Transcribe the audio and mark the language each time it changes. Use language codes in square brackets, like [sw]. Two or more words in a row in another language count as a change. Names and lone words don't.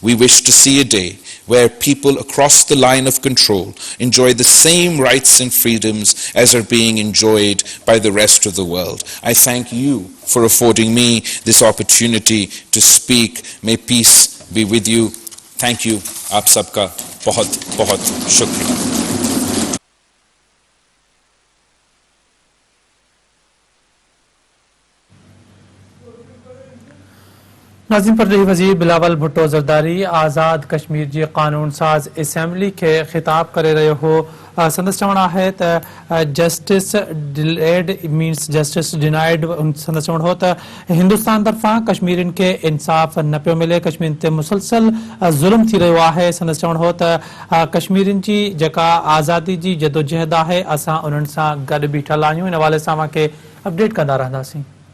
[en] We wish to see a day where people across the line of control enjoy the same rights and freedoms as are being enjoyed by the rest of the world. I thank you for affording me this opportunity to speak. May peace be with you. Thank you. [ur] آپ سب کا بہت بہت شکریہ. [sd] नाज़िम परदेही वज़ीर बिलावल भुट्टो ज़रदारी आज़ाद कश्मीर जी कानून साज असम्बली के खिताब करे रहे हो. संदस चवण है त [en] justice delayed means justice denied. [sd] संदस चवण हो त हिंदुस्तान तरफा कश्मीरिन के इंसाफ न पियो मिले, कश्मीर ते मुसलसल जुल्म थी रहो है. संदस चवण हो त कश्मीरिन जी जका आज़ादी जी जदोजहद है असां उन्हनि सां गॾु बीठल आहियूं. इन हवाले सां के अपडेट कंदा रहंदासीं.